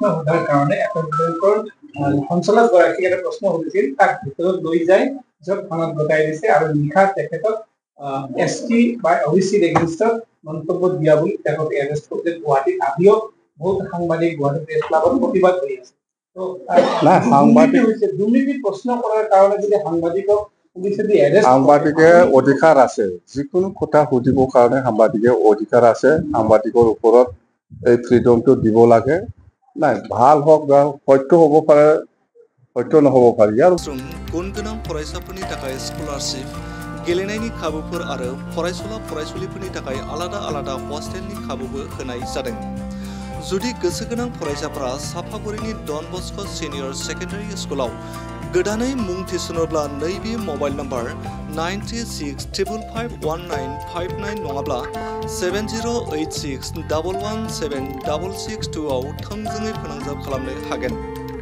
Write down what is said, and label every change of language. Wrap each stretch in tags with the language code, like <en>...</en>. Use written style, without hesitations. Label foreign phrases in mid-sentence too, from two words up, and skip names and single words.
<as>সোধাৰ কাৰণে এক্সিছ বেংকৰ সঞ্চালক গৰাকীক এটা প্ৰশ্ন সুধিছিল তাক ভিতৰত লৈ যায় য'ত থানাত গতাই দিছে আৰু নিশা তেখেতক এছটি বা অবিচিৰ এগেইনষ্টত মন্তব্য দিয়া বুলি তেখেতক এৰেষ্ট কৰিছে গুৱাহাটীত আহিও বহুত সাংবাদিক গুৱাহাটী প্ৰেছ ক্লাবত প্ৰতিবাদ কৰি আছে দুৰ্নীতিৰ প্ৰশ্ন কৰাৰ কাৰণে যদি সাংবাদিকক সাংবাদিকে অধিকাৰ আছে যিকোনো কথা সুধিবৰ কাৰণে সাংবাদিকে অধিকাৰ আছে সাংবাদিকৰ ওপৰত এই ফ্ৰীডমটো দিব লাগে নাই ভাল হওক বা সত্য হ'ব পাৰে সত্য নহ'ব পাৰে ইয়াৰ</as> <brx>গুণ गोनां फरायसाफोरनि थाखाय स्कलारशिप गेलेनायनि खाबुफोर आरो फरायसुलिफोरनि थाखाय आलादा आलादा हस्टेलनि खाबुबो होनाय जादों जुदि गोसो गोनां फरायसाफोरा सापागुरिनि डन बस्क' सिनियर सेकेन्डारि स्कुलाव गोदानै मुं थिसनोब्ला नैबे</brx> <en>mobile number</en> <brx>9655519559 नङाब्ला 7086117662 आव थोंजोङै फोनांजाब खालामनो हागोन।</brx>